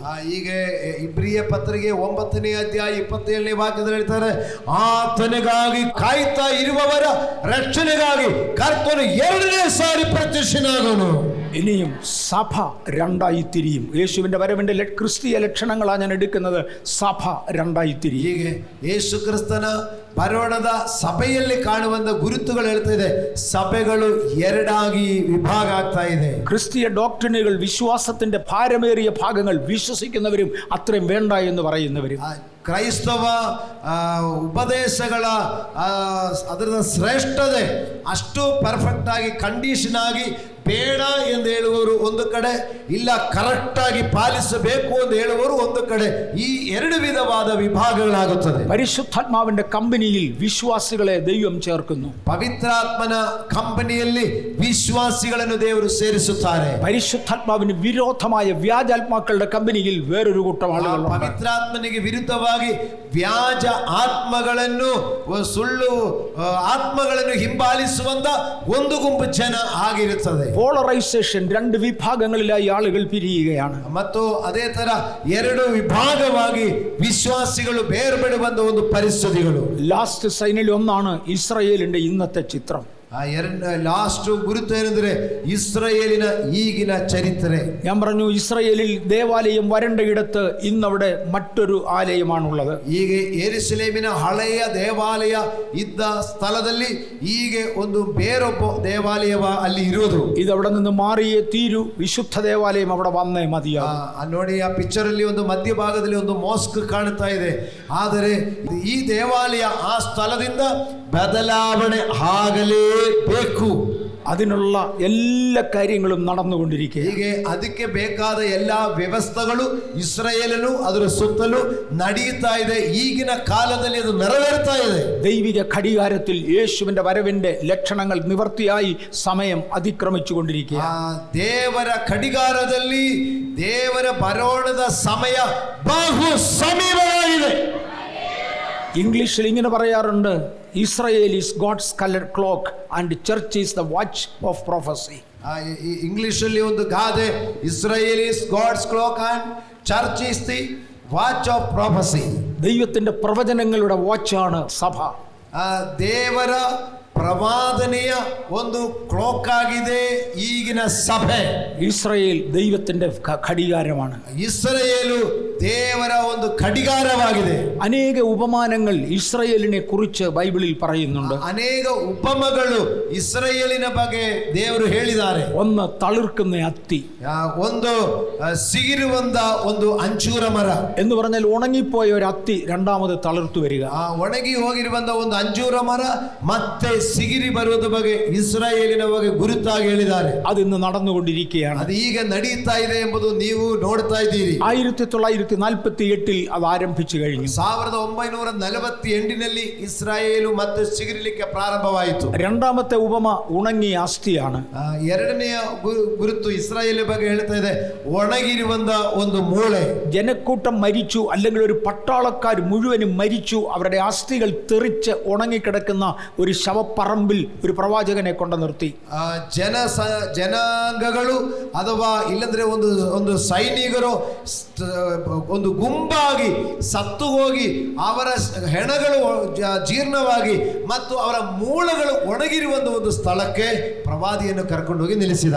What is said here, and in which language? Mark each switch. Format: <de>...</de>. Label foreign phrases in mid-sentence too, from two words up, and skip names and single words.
<kn>ಈಗ ಇಬ್ರಿಯ ಪತ್ರಿಕೆ 9ನೇ ಅಧ್ಯಾಯ 27ನೇ ವಾಕ್ಯದಲ್ಲಿ ಹೇಳ್ತಾರೆ, ಆತನಿಗಾಗಿ ಕಾಯ್ತಾ ಇರುವವರ ರಕ್ಷಣೆಗಾಗಿ ಕರ್ತನು 2ನೇ ಸಾರಿ ಪ್ರತ್ಯಕ್ಷನಾಗನು.</kn> <ml>ഇനിയും സഭ രണ്ടായി തിരിയും. യേശുവിന്റെ വരവിന്റെ ക്രിസ്തീയ ലക്ഷണങ്ങളാണ് ഞാൻ എടുക്കുന്നത്. സഭ രണ്ടായി തിരിയും.</ml> <kn>ಹೀಗೆ ಯೇಸು ಕ್ರಿಸ್ತನ ಬರೋಣದ ಸಭೆಯಲ್ಲಿ ಕಾಣುವಂತ ಗುರುತುಗಳು ಹೇಳ್ತಾ ಇದೆ, ಸಭೆಗಳು 2ಆಗಿ ವಿಭಾಗ ಆಗ್ತಾ ಇದೆ.</kn> <ml>ക്രിസ്തീയ ഡോക്ട്രിനുകൾ, വിശ്വാസത്തിന്റെ ഭാരമേറിയ ഭാഗങ്ങൾ വിശ്വസിക്കുന്നവരും അത്രയും വേണ്ട എന്ന് പറയുന്നവരും.</ml> <kn>ಕ್ರೈಸ್ತವ ಉಪದೇಶಗಳ ಅದರ ಶ್ರೇಷ್ಠತೆ ಅಷ್ಟು ಪರ್ಫೆಕ್ಟ್ ಆಗಿ ಕಂಡೀಷನ್ ಆಗಿ ಬೇಡ ಎಂದು ಹೇಳುವವರು ಒಂದು ಕಡೆ, ಇಲ್ಲ ಕರೆಕ್ಟ್ ಆಗಿ ಪಾಲಿಸಬೇಕು ಎಂದು ಹೇಳುವವರು ಒಂದು ಕಡೆ. ಈ 2 ವಿಧವಾದ ವಿಭಾಗಗಳಾಗುತ್ತದೆ.</kn> <ml>പരിശുദ്ധാത്മാവിന്റെ കമ്പനിയിൽ വിശ്വാസികളെ ദൈവം ചേർക്കുന്നു.</ml> <kn>ಪವಿತ್ರಾತ್ಮನ ಕಂಪನಿಯಲ್ಲಿ ವಿಶ್ವಾಸಿಗಳನ್ನು ದೇವರು ಸೇರಿಸುತ್ತಾರೆ.</kn> <ml>പരിശുദ്ധാത്മാവിന് വിരോധമായ വ്യാജാത്മാക്കളുടെ കമ്പനിയിൽ വേറൊരു കൂട്ടം ആളുകൾ.</ml> <kn>ಪವಿತ್ರಾತ್ಮನಿಗೆ ವಿರುದ್ಧವಾಗಿ ವ್ಯಾಜ ಆತ್ಮಗಳನ್ನು, ಸುಳ್ಳು ಆತ್ಮಗಳನ್ನು ಹಿಂಬಾಲಿಸುವಂತ ಒಂದು ಗುಂಪು ಜನ ಆಗಿರುತ್ತದೆ.</kn> <ml>പോളറൈസേഷൻ, രണ്ട് വിഭാഗങ്ങളിലായി ആളുകൾ പിരിയുകയാണ്.</ml> <kn>ಮತ್ತು ಅದೇ ತರ ಎರಡು ವಿಭಾಗವಾಗಿ ವಿಶ್ವಾಸಿಗಳು ಬೇರ್ಪಡುವಂತ ಒಂದು ಪರಿಸ್ಥಿತಿಗಳು.</kn> <ml>ലാസ്റ്റ് സൈനിൽ ഒന്നാണ് ഇസ്രായേലിന്റെ ഇന്നത്തെ ചിത്രം.</ml> <kn>ലാസ്റ്റ് ഗുരുത്വം ಏನಂದ್ರೆ ഇസ്രായേലിನ ಈಗಿನ ചരിತ್ರೆ.</kn> <ml>ഞാൻ പറഞ്ഞു, ഇസ്രായേലിൽ ദേവാലയം വരണ്ടയിടത്ത് ഇന്നവിടെ മറ്റൊരു ആലയമാണുള്ളത്.</ml> <kn>ಈಗ ಯೆರೂಸಲೇಮಿನ ಹಳೆಯ ದೇವಾಲಯ ಇದ್ದ ಸ್ಥಳದಲ್ಲಿ ಈಗ ಒಂದು ಬೇರೊಬ್ಬ ದೇವಾಲಯ ಅಲ್ಲಿ ಇರುವುದು.</kn> <ml>ഇതവിടെ നിന്ന് മാറിയേ തീരു, വിശുദ്ധ ദേവാലയം അവിടെ വന്നേ മതിയാകും.</ml> <kn>ನೋಡಿ ಆ ಪಿಕ್ಚರ್ ಅಲ್ಲಿ ಒಂದು ಮಧ್ಯಭಾಗದಲ್ಲಿ ಒಂದು ಮಾಸ್ಕ್ ಕಾಣ್ತಾ ಇದೆ. ಆದರೆ ಈ ದೇವಾಲಯ ಆ ಸ್ಥಳದಿಂದ ಬದಲಾವಣೆ ಆಗಲೇಬೇಕು.</kn> <ml>അതിനുള്ള എല്ലാ കാര്യങ്ങളും നടന്നുകൊണ്ടിരിക്കുക.</ml> <kn>ಹೀಗೆ ಅದಕ್ಕೆ ಬೇಕಾದ ಎಲ್ಲಾ ವ್ಯವಸ್ಥೆಗಳು ಇಸ್ರಾಯೇಲನು ಅದರ ಸುತ್ತಲೂ ನಡೆಯುತ್ತಾ ಇದೆ. ಈಗಿನ ಕಾಲದಲ್ಲಿ ಅದು ನೆರವೇರ್ತಾ ಇದೆ.</kn> <ml>ദൈവിക ഘടികാരത്തിൽ യേശുവിന്റെ വരവിന്റെ ലക്ഷണങ്ങൾ നിവർത്തിയായി സമയം അതിക്രമിച്ചുകൊണ്ടിരിക്കുക.</ml> <kn>ದೇವರ ಕಡಿಗಾರದಲ್ಲಿ ದೇವರ ಬರೋಣದ ಸಮಯ ಬಹು ಸಮೀಪವಾಗಿದೆ.</kn> <ml>ഇംഗ്ലീഷിൽ ഇങ്ങനെ പറയാറുണ്ട്,</ml> <en>Israel is God's colour clock and church is the watch of prophecy.</en> <kn>ಇಂಗ್ಲಿಷಲ್ಲಿ ಒಂದು ಗಾದೆ,</kn> <en>Israel is God's clock and church is the watch of prophecy.</en> <ml>ദൈവത്തിന്റെ പ്രവചനങ്ങളുടെ വാച്ചാണ് സഭ.</ml> <kn>ದೇವರ ಪ್ರವಾದನೆಯ ಒಂದು ಕ್ಲಾಕ್ ಆಗಿದೆ ಈಗಿನ ಸಭೆ.</kn> <ml>ഇസ്രായേൽ ദൈവത്തിന്റെ ഘടികാരമാണ്.</ml> <kn>ಇಸ್ರಾಯೇಲು ದೇವರ ಒಂದು ಕಡಿಗಾರವಾಗಿದೆ.</kn> <ml>അനേക ഉപമാനങ്ങൾ ഇസ്രായേലിനെ കുറിച്ച് ബൈബിളിൽ പറയുന്നുണ്ട്.</ml> <kn>ಅನೇಕ ಉಪಮಗಳು ಇಸ್ರಾಯೇಲಿನ ಬಗ್ಗೆ ದೇವರು ಹೇಳಿದ್ದಾರೆ.</kn> <ml>ഒന്ന് തളിർക്കുന്ന അത്തി,</ml> <kn>ಒಂದು ಸಿಗಿರುವಂತ ಒಂದು ಅಂಚೂರ ಮರ</kn> <ml>എന്ന് പറഞ്ഞാൽ ഉണങ്ങിപ്പോയ ഒരു അത്തി രണ്ടാമത് തളിർത്തു വരിക.</ml> <kn>ಒಣಗಿ ಹೋಗಿರುವಂತ ಒಂದು ಅಂಜೂರ ಮರ ಮತ್ತೆ ಸಿಗಿರಿ ಬರುವುದ ಬಗ್ಗೆ ಇಸ್ರಾಯೇಲಿನ ಬಗ್ಗೆ ಗುರುತಾಗಿ ಹೇಳಿದ್ದಾರೆ.</kn> <ml>അത് ഇന്ന് നടന്നുകൊണ്ടിരിക്കുകയാണ്.</ml> <kn>ಅದು ಈಗ ನಡೆಯುತ್ತಾ ಇದೆ ಎಂಬುದು ನೀವು ನೋಡ್ತಾ ಇದ್ದೀರಿ.</kn> <ml>1948 അത് ആരംഭിച്ചു കഴിഞ്ഞു.</ml> <kn>1948 ಇಸ್ರಾಯೇಲು ಮತ್ತೆ ಸಿಗಿರಲಿಕ್ಕೆ ಪ್ರಾರಂಭವಾಯಿತು.</kn> <ml>രണ്ടാമത്തെ ഉപമ ഉണങ്ങിയ അസ്ഥിയാണ്.</ml> <kn>ಎರಡನೆಯ ಗುರುತು ಇಸ್ರಾಯೇಲ್ ಬಗ್ಗೆ ಹೇಳ್ತಾ ಇದೆ, ಒಣಗಿರುವಂತ ಒಂದು ಮೂಳೆ.</kn> <ml>ജനക്കൂട്ടം മരിച്ചു, അല്ലെങ്കിൽ ഒരു പട്ടാളക്കാർ മുഴുവനും മരിച്ചു. അവരുടെ അസ്ഥികൾ തെറിച്ച് ഉണങ്ങിക്കിടക്കുന്ന ഒരു ശവപ്പറമ്പിൽ ഒരു പ്രവാചകനെ കൊണ്ട് നിർത്തി.</ml> <kn>ಜನಾಂಗಗಳು ಅಥವಾ ಇಲ್ಲಂದ್ರೆ ಒಂದು ಸೈನಿಕರು ಒಂದು ಗುಂಪಾಗಿ ಸತ್ತು ಹೋಗಿ ಅವರ ಹೆಣಗಳು ಜೀರ್ಣವಾಗಿ ಮತ್ತು ಅವರ ಮೂಳೆಗಳು ಒಣಗಿರುವಂತ ಒಂದು ಸ್ಥಳಕ್ಕೆ ಪ್ರವಾದಿಯನ್ನು ಕರ್ಕೊಂಡು ಹೋಗಿ ನಿಲ್ಲಿಸಿದ್ದಾರೆ.</kn>